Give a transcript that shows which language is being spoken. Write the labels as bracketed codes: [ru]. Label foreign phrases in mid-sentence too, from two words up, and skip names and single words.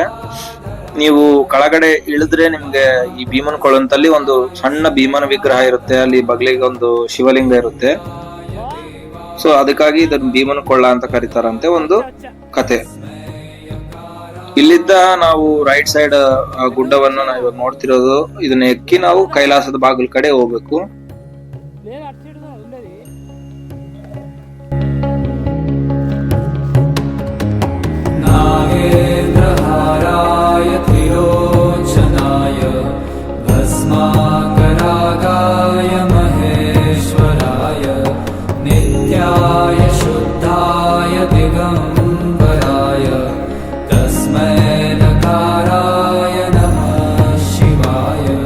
[kn] ನೀವು ಕೆಳಗಡೆ ಇಳಿದ್ರೆ ನಿಮ್ಗೆ ಈ ಭೀಮನ ಕೊಳಂತಲ್ಲಿ ಒಂದು ಸಣ್ಣ ಭೀಮನ ವಿಗ್ರಹ ಇರುತ್ತೆ, ಅಲ್ಲಿ ಬಗ್ಲಿಗೆ ಒಂದು ಶಿವಲಿಂಗ ಇರುತ್ತೆ. ಸೊ ಅದಕ್ಕಾಗಿ ಇದನ್ನ ಭೀಮನ ಕೊಳ್ಳ ಅಂತ ಕರೀತಾರಂತೆ ಒಂದು ಕತೆ. ಇಲ್ಲಿದ್ದ ನಾವು [en] right side [kn] ಗುಡ್ಡವನ್ನು ನಾವು ಇವಾಗ ನೋಡ್ತಿರೋದು, ಇದನ್ನ ಎಕ್ಕಿ ನಾವು ಕೈಲಾಸದ ಬಾಗಿಲ ಕಡೆ ಹೋಗ್ಬೇಕು. [sa] नागेन्द्रहाराय त्रिलोचनाय भस्माकरागाय महेश्वराय नित्याय शुद्धाय दिगम्बराय तस्मै नकाराय नमः शिवाय।